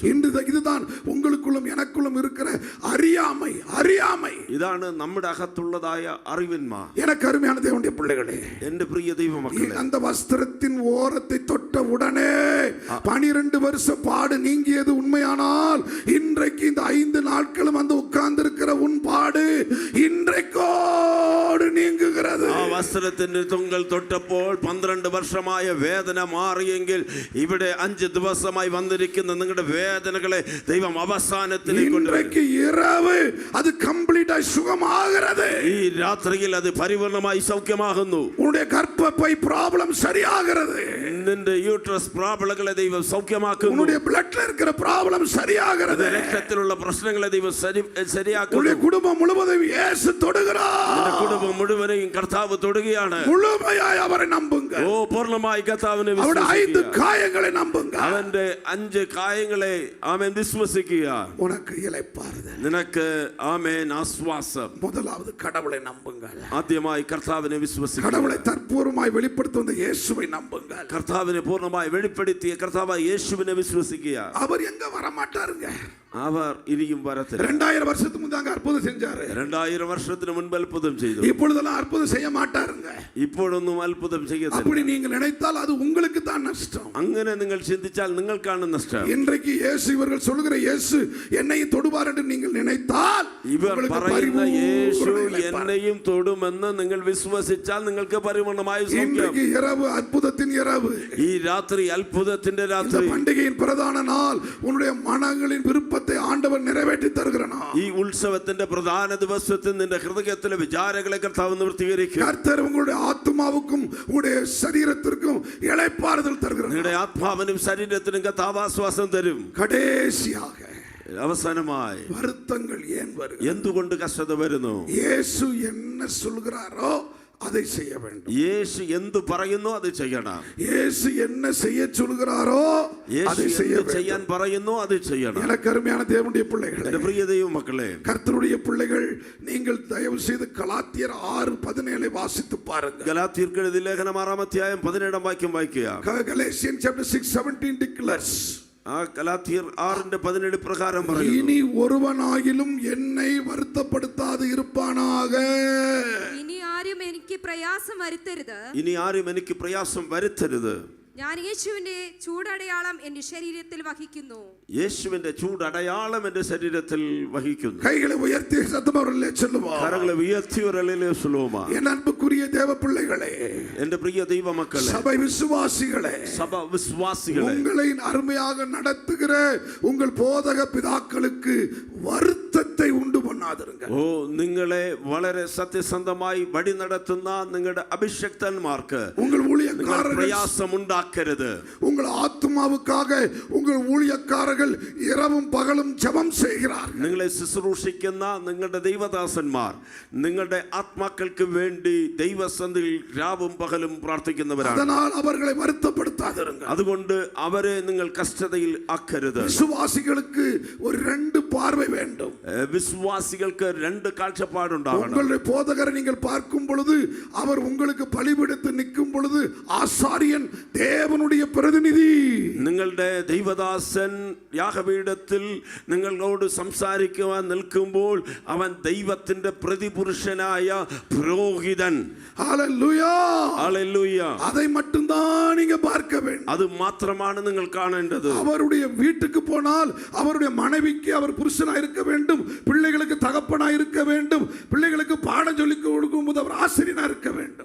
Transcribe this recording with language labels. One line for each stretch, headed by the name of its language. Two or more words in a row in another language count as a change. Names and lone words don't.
Tamil: இதுதான் உங்களுக்குள்ளும் எனக்குள்ளும் இருக்கிற அறியாமை. அறியாமை
Malayalam: ഇതാണ് നമ്മുടെ അകത്തുള്ളതായ അറിവിന്മാ.
Tamil: எனக்கு அருமையான தேவனுடைய பிள்ளைகளே,
Malayalam: എന്റെ പ്രിയ ദൈവമക്കളെ,
Tamil: அந்த வஸ்திரத்தின் ஓரத்தை தொட்ட உடனே 12 வருஷ பாடு நீங்கியது உண்மையானால், இன்றைக்கு இந்த 5 நாட்களும் வந்து உட்கார்ந்து இருக்கிற உன் பாடு இன்றைக்கோடு நீங்குகிறது.
Malayalam: ആ വസ്ത്രത്തിന്റെ തൊങ്കൽ തൊട്ടപ്പോൾ 12 വർഷമായ വേദന മാറിയെങ്കിൽ ഇവിടെ 5 ദിവസമായി വന്നിരിക്കുന്ന നിങ്ങളുടെ വേദനകളെ ദൈവം അവസാനത്തിലേക്ക് കൊണ്ടുവരും.
Tamil: இன்றைக்கு இரவு அது கம்ப்ளீட்டா சுகமாக சரியாகிறது.
Malayalam: ഈ രാത്രിയിൽ അത് പരിപൂർണമായി സൗഖ്യമാകുന്നു.
Tamil: உன்னுடைய கர்ப்பப்பை ப்ராப்ளம் சரியாகிறது.
Malayalam: നിന്റെ യൂട്രസ് പ്രോബ്ലങ്ങളെ ദൈവം സൗഖ്യമാക്കുന്നു.
Tamil: உன்னுடைய பிளட்ல இருக்கிற ப்ராப்ளம் சரியாகிறது.
Malayalam: രക്തത്തിലുള്ള പ്രശ്നങ്ങളെ ദൈവം ശരിയാക്കുന്നു.
Tamil: உன்னுடைய குடும்பம் முழுவதும் இயேசு தொடுகிறார்.
Malayalam: നിന്റെ കുടുംബം മുഴുവനെയും കർത്താവ് തൊടുകയാണ്.
Tamil: முழுமையாய் அவரை நம்புங்க.
Malayalam: ഓ പൂർണ്ണമായി കർത്താവിനെ
Tamil: அவருடைய 5
Malayalam: വിശ്വസിക്കുക.
Tamil: காயங்களை நம்புங்க.
Malayalam: അവന്റെ 5 കായങ്ങളെ ആമേൻ വിശ്വസിക്കുക.
Tamil: உனக்கு இளைப்பாறுதல்.
Malayalam: നിനക്ക് ആമേൻ ആശ്വാസം.
Tamil: முதலாவது கடவுளை நம்புங்கள்.
Malayalam: ആദ്യമായി കർത്താവിനെ വിശ്വസിക്കുക.
Tamil: கடவுளை தற்பூர்வமாய் வெளிப்படுத்தும் இயேசுவை நம்புங்கள்.
Malayalam: കർത്താവിനെ പൂർണ്ണമായി വെളിപ്പെടുത്തിയ കർത്താവായ യേശുവിനെ വിശ്വസിക്കുക.
Tamil: அவர் எங்க வர மாட்டாருங்க.
Malayalam: അവർ ഇനിയും വരത്തില്ല.
Tamil: 2000 வருஷத்துக்கு முன்னாங்க அற்புதம் செஞ்சாரு.
Malayalam: 2000 വർഷത്തിന് മുൻപ് അത്ഭുതം ചെയ്തു.
Tamil: இப்பொழுதெல்லாம் அற்புதம் செய்ய மாட்டாருங்க.
Malayalam: ഇപ്പോഴൊന്നും അത്ഭുതം ചെയ്യത്തില്ല.
Tamil: அப்படி நீங்கள் நினைத்தால் அது உங்களுக்கு தான் நஷ்டம்.
Malayalam: അങ്ങനെ നിങ്ങൾ ചിന്തിച്ചാൽ നിങ്ങൾക്കാണ് നഷ്ടം.
Tamil: இன்றைக்கு இயேசு இவர்கள் சொல்லுகிற இயேசு என்னை தொடுவார் என்று நீங்கள் நினைத்தால்
Malayalam: ഇവർ പറയുന്ന യേശു എന്നെയും തൊടുമെന്ന് നിങ്ങൾ വിശ്വസിച്ചാൽ നിങ്ങൾക്ക് പരിപൂർണമായ സൗഖ്യം.
Tamil: இன்றைக்கு இரவு அற்புதத்தின் இரவு.
Malayalam: ഈ രാത്രി അത്ഭുതത്തിന്റെ
Tamil: இந்த
Malayalam: രാത്രി.
Tamil: பண்டிகையின் பிரதான நாள் உன்னுடைய மனங்களின் விருப்பத்தை ஆண்டவர் நிறைவேற்றி தருகிறார்.
Malayalam: ഈ ഉത്സവത്തിന്റെ പ്രധാന ദിവസത്തിൽ നിന്റെ ഹൃദയത്തിലെ വിചാരങ്ങളെ കർത്താവ് നിവർത്തീകരിക്കും.
Tamil: கர்த்தர் உங்களுடைய ஆத்மாவுக்கும் உங்களுடைய சரீரத்திற்கும் இளைப்பாறுதல் தருகிறார்.
Malayalam: നിങ്ങളുടെ ആത്മാവിനും ശരീരത്തിനും കർത്താവ് ആശ്വാസം തരും.
Tamil: கடைசியாக
Malayalam: അവസാനമായി
Tamil: வருத்தங்கள் ஏன் வருகிறது?
Malayalam: എന്തുകൊണ്ട് കഷ്ടത വരുന്നു?
Tamil: இயேசு என்ன சொல்கிறாரோ அதை செய்ய வேண்டும்.
Malayalam: യേശു എന്തു പറയുന്നു അത് ചെയ്യണം.
Tamil: இயேசு என்ன செய்ய சொல்கிறாரோ அதை
Malayalam: യേശു
Tamil: செய்ய
Malayalam: എന്ത് ചെയ്യാൻ
Tamil: வேண்டும்.
Malayalam: പറയുന്നു അത് ചെയ്യണം.
Tamil: எனக்கு அருமையான தேவனுடைய பிள்ளைகளே,
Malayalam: എന്റെ പ്രിയ ദൈവമക്കളെ,
Tamil: கர்த்தருடைய பிள்ளைகள், நீங்கள் தயவு செய்து கலாத்தியர் 6:17 வாசித்து பாருங்க.
Malayalam: ഗലാത്യർക്ക് എഴുതിയ ലേഖനം 6-ാം അധ്യായം 17-ാം വാക്യം വായിക്കുക.
English: Galatians chapter 6:17 declares,
Malayalam: ആ ഗലാത്യർ 6:17 പ്രകാരം പറയുന്നു,
Tamil: இனி ஒருவனாகிலும் என்னை வருத்தப்படுத்தாது இருப்பானாக.
Malayalam: ഇനി ആരും എനിക്ക് പ്രയാസം വരുത്തരുത്. ഇനി ആരും എനിക്ക് പ്രയാസം വരുത്തരുത്. ഞാൻ യേശുവിന്റെ ചൂടടയാളം എന്റെ ശരീരത്തിൽ വഹിക്കുന്നു. യേശുവിന്റെ ചൂടടയാളം എന്റെ ശരീരത്തിൽ വഹിക്കുന്നു.
Tamil: கைகளை உயர்த்தி சத்தமாவர்களே சொல்லுவோம்.
Malayalam: കരങ്ങളെ ഉയർത്തി ഒരളിലെ സുലോമ.
Tamil: என் அன்புக்குரிய தேவ பிள்ளைகளே,
Malayalam: എന്റെ പ്രിയ ദൈവമക്കളെ,
Tamil: சபை விசுவாசிகளே,
Malayalam: സഭ വിശ്വാസികളെ,
Tamil: உங்களை அருமையாக நடத்துகிற உங்கள் போதக பிதாக்களுக்கு வருத்தத்தை உண்டு பண்ணாதிருங்க.
Malayalam: ഓ നിങ്ങളെ വളരെ സത്യസന്ധമായി വഴി നടത്തുന്ന നിങ്ങളുടെ അഭിഷക്തന്മാർക്ക്
Tamil: உங்கள் ஊழியக்காரர்கள்
Malayalam: പ്രയാസം ഉണ്ടാക്കരുത്.
Tamil: உங்கள் ஆத்மாவுக்காக உங்கள் ஊழியக்காரர்கள் இரவும் பகலும் ஜெபம் செய்கிறார்கள்.
Malayalam: നിങ്ങളെ ശുശ്രൂഷിക്കുന്ന നിങ്ങളുടെ ദൈവദാസന്മാർ നിങ്ങളുടെ ആത്മാക്കൾക്ക് വേണ്ടി ദൈവസന്നിധിയിൽ രാവും പകലും പ്രാർത്ഥിക്കുന്നവരാണ്.
Tamil: அதனால் அவர்களை வருத்தப்படுத்தாதிருங்க.
Malayalam: അതുകൊണ്ട് അവരെ നിങ്ങൾ കഷ്ടതയിൽ ആക്കരുത്.
Tamil: விசுவாசிகளுக்கு ஒரு 2 பார்வை வேண்டும்.
Malayalam: വിശ്വാസികൾക്ക് 2 കാഴ്ചപ്പാടുണ്ടാകണം.
Tamil: உங்களுடைய போதகரை நீங்கள் பார்க்கும் பொழுது அவர் உங்களுக்கு பலிபீடத்தில் நிற்கும் பொழுது ஆசாரியன் தேவனுடைய பிரதிநிதி.
Malayalam: നിങ്ങളുടെ ദൈവദാസൻ യാഗപീഠത്തിൽ നിങ്ങളോട് സംസാരിക്കുവാൻ നിൽക്കുമ്പോൾ അവൻ ദൈവത്തിന്റെ പ്രതിപുരുഷനായ പുരോഹിതൻ.
Tamil: ஹல்லேலூயா.
Malayalam: ഹല്ലേലൂയ.
Tamil: அதை மட்டும் தான் நீங்க பார்க்க வேண்டும்.
Malayalam: അത് മാത്രമാണ് നിങ്ങൾ കാണേണ്ടത്.
Tamil: அவருடைய வீட்டுக்கு போனால் அவருடைய மனைவிக்கு அவர் புருஷனாய் இருக்க வேண்டும், பிள்ளைகளுக்கு தகப்பனாய் இருக்க வேண்டும், பிள்ளைகளுக்கு பாடம் சொல்லி கொடுக்கும்போது அவர் ஆசிரியனாய் இருக்க வேண்டும்.